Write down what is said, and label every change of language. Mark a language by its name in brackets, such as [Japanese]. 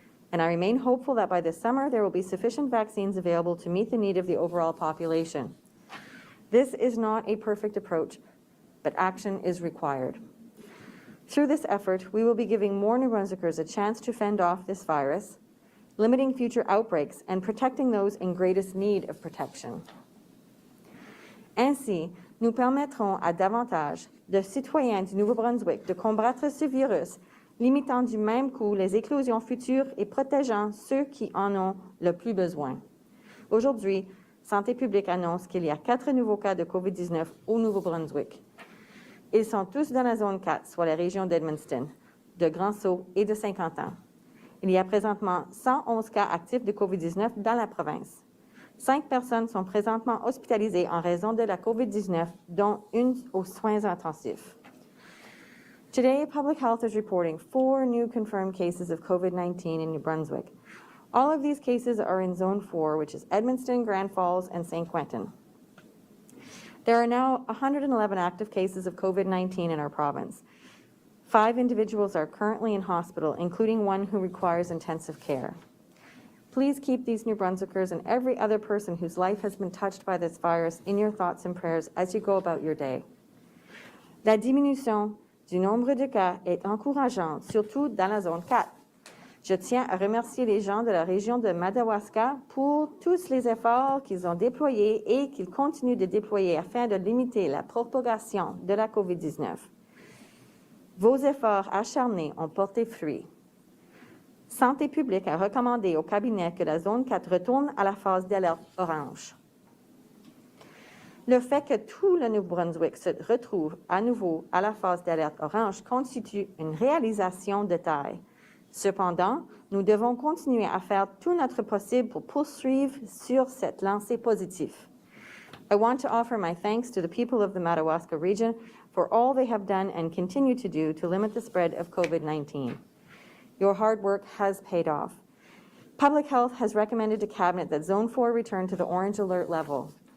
[English] And I remain hopeful that by this summer, there will be sufficient vaccines available to meet the need of the overall population. This is not a perfect approach, but action is required. Through this effort, we will be giving more New Brunswickers a chance to fend off this virus, limiting future outbreaks and protecting those in greatest need of protection. [French] Ainsi, nous permettrons à davantage de citoyens du Nouveau-Brunswick de combattre ce virus, limitant du même coup les éclosions futures et protégeant ceux qui en ont le plus besoin. Aujourd'hui, Santé publique annonce qu'il y a 4 nouveaux cas de COVID-19 au Nouveau-Brunswick. Ils sont tous dans la zone 4, soit la région d'Edmundston, de Grand-Sault et de Saint-Quentin. Il y a présentement 111 cas actifs de COVID-19 dans la province. 5 personnes sont présentement hospitalisées en raison de la COVID-19, dont une aux soins intensifs. [English] Today, Public Health is reporting 4 new confirmed cases of COVID-19 in New Brunswick. All of these cases are in Zone 4, which is Edmundston, Grand Falls, and St. Quentin. There are now 111 active cases of COVID-19 in our province. 5 individuals are currently in hospital, including one who requires intensive care. Please keep these New Brunswickers and every other person whose life has been touched by this virus in your thoughts and prayers as you go about your day. [French] La diminution du nombre de cas est encourageante, surtout dans la zone 4. Je tiens à remercier les gens de la région de Madawaska pour tous les efforts qu'ils ont déployés et qu'ils continuent de déployer afin de limiter la propagation de la COVID-19. Vos efforts acharnés ont porté fruit. Santé publique a recommandé au cabinet que la zone 4 retourne à la phase d'alerte orange. Le fait que tout le Nouveau-Brunswick se retrouve à nouveau à la phase d'alerte orange constitue une réalisation de taille. Cependant, nous devons continuer à faire tout notre possible pour poursuivre sur cette lancée positive. [English] I want to offer my thanks to the people of the Madawaska region for all they have done and continue to do to limit the spread of COVID-19. Your hard work has paid off. Public Health has recommended to Cabinet that Zone 4 return to the orange alert level.